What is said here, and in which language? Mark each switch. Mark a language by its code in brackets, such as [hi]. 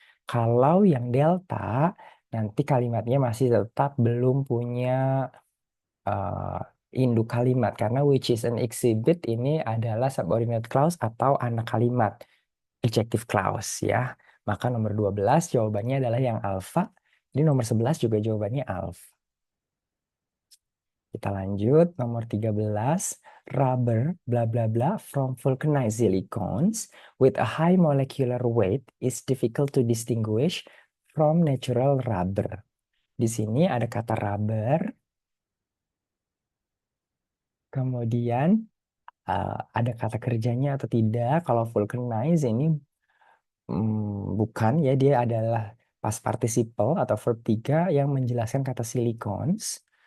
[id] Kalau yang delta, nanti kalimatnya masih tetap belum punya uh, induk kalimat karena [en] which is an exhibit [id] ini adalah subordinate clause atau anak kalimat, adjective clause ya. Maka nomor 12 jawabannya adalah yang alpha. Jadi nomor 11 juga jawabannya alpha. Kita lanjut nomor 13. [en] Rubber bla bla bla from vulcanized silicones with a high molecular weight is difficult to distinguish from natural rubber. [id] Di sini ada kata rubber, kemudian ada kata kerjanya atau tidak. Kalau vulcanize ini bukan ya, dia adalah past participle atau verb 3 yang menjelaskan kata silicones.